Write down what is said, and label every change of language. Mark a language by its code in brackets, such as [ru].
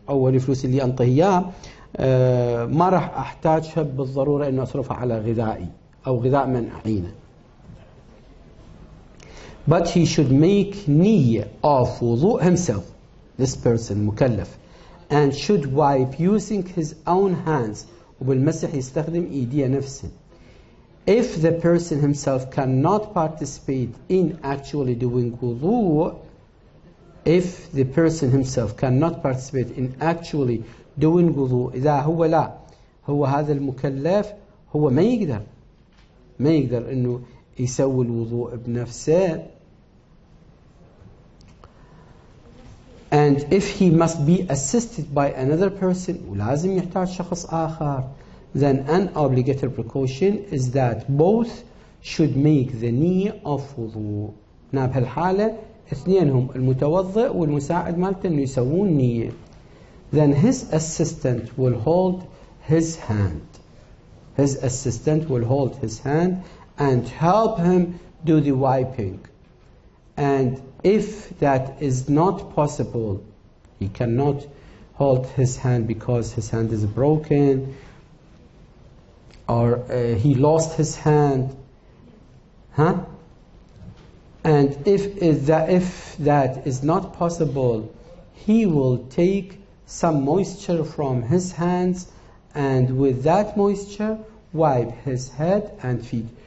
[ar] أول الفلوس اللي أنطيه إياه ما راح أحتاجها بالضرورة إنه أصرفها على غذائي أو غذاء منع حينا. [en] But he should make نية of wudu himself, this person مكلف, and should wipe using his own hands, [ar] وبالمسح يستخدم إيديه نفسه. [en] If the person himself cannot participate in actually doing wudu, if the person himself cannot participate in actually doing wudu, [ar] إذا هو لا هو هذا المكلف هو ما يقدر إنه يسوي الوضوء بنفسه. [en] And if he must be assisted by another person, [ar] ولازم يحتاج شخص آخر, [en] then an obligatory precaution is that both should make the niyyah of wudu. [ar] بهالحالة اثنينهم المتوضئ والمساعد مالته إنه يسوون نية. [en] Then his assistant will hold his hand. His assistant will hold his hand and help him do the wiping. And if that is not possible, he cannot hold his hand because his hand is broken, or he lost his hand, and if that is not possible, he will take some moisture from his hands, and with that moisture wipe his head and feet.